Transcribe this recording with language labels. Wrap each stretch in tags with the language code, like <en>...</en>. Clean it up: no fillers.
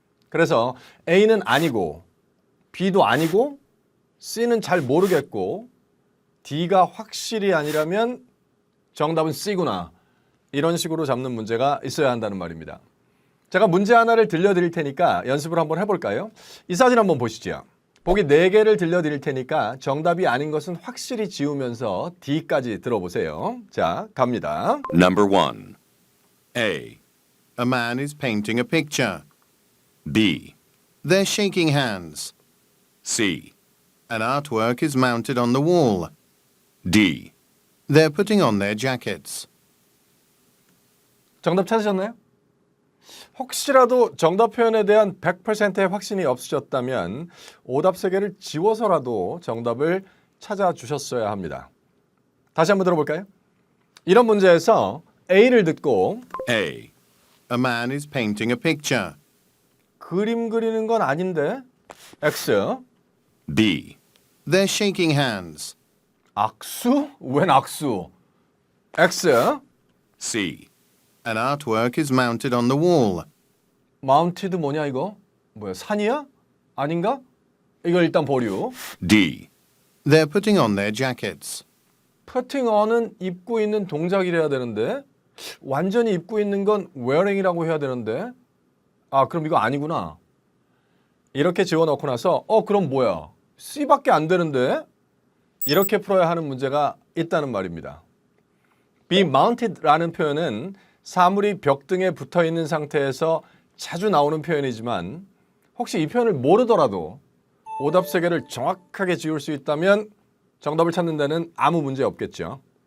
<ko>그래서 A는 아니고 B도 아니고 C는 잘 모르겠고 D가 확실히 아니라면 정답은 C구나, 이런 식으로 잡는 문제가 있어야 한다는 말입니다. 제가 문제 하나를 들려드릴 테니까 연습을 한번 해볼까요? 이 사진 한번 보시죠. 보기 4개를 들려드릴 테니까 정답이 아닌 것은 확실히 지우면서 D까지 들어보세요. 자, 갑니다.</ko> <en>Number 1. A. A man is painting a picture. B. They're shaking hands. C. An artwork is mounted on the wall. D. They're putting on their jackets.</en> <ko>정답 찾으셨나요? 혹시라도 정답 표현에 대한 100%의 확신이 없으셨다면 오답 3개를 지워서라도 정답을 찾아주셨어야 합니다. 다시 한번 들어볼까요? 이런 문제에서 A를 듣고</ko> <en>A. A man is painting a picture.</en> <ko>그림 그리는 건 아닌데 X.</ko> <en>B. They're shaking hands.</en> <ko>악수? 웬 악수? X.</ko> <en>C. An artwork is mounted on the wall.</en> <ko>마운티드 뭐냐 이거? 뭐야, 산이야? 아닌가? 이걸 일단 보류.</ko> <en>D. They're putting on their jackets.</en> <ko>putting on은 입고 있는 동작이래야 되는데 완전히 입고 있는 건 wearing이라고 해야 되는데 그럼 이거 아니구나. 이렇게 지워놓고 나서 그럼 뭐야? C밖에 안 되는데? 이렇게 풀어야 하는 문제가 있다는 말입니다. be mounted라는 표현은 사물이 벽 등에 붙어있는 상태에서 자주 나오는 표현이지만 혹시 이 표현을 모르더라도 오답 3개를 정확하게 지울 수 있다면 정답을 찾는 데는 아무 문제 없겠죠.</ko>